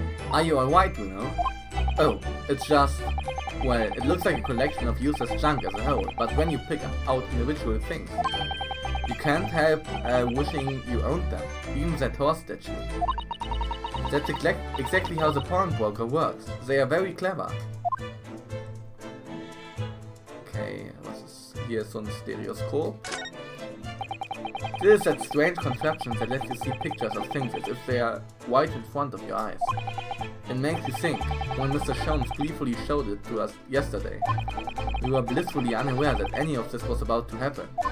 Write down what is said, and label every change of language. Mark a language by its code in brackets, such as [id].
[en] Are you alright, Bruno? Oh, it's just... well, it looks like a collection of useless junk as a whole, but when you pick out individual things, you can't help wishing you owned them, even that horse statue. That's exactly how the pawnbroker works. They are very clever. [de] Okay, was ist hier so ein Stereoskop? [en] This is that strange contraption that lets you see pictures of things as if they are right in front of your eyes. It makes you think. When Mr. Sholmes gleefully showed it to us yesterday, we were blissfully unaware that any of this was about to happen.